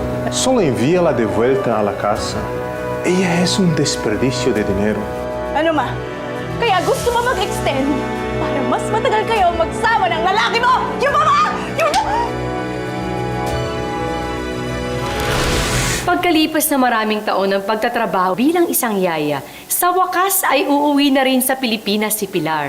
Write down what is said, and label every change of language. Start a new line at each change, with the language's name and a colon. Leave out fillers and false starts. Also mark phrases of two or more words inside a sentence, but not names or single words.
Spanish: Solo envíala de vuelta a la casa. Ella es un desperdicio de dinero.
Filipino: Ano ma? Kaya gusto mo mag-extend para mas matagal kayo magsama ng lalaki mo! Yung ba ma? Yung ba? Pagkalipas na maraming taon ng pagtatrabaho bilang isang yaya, sa wakas ay uuwi na rin sa Pilipinas si Pilar.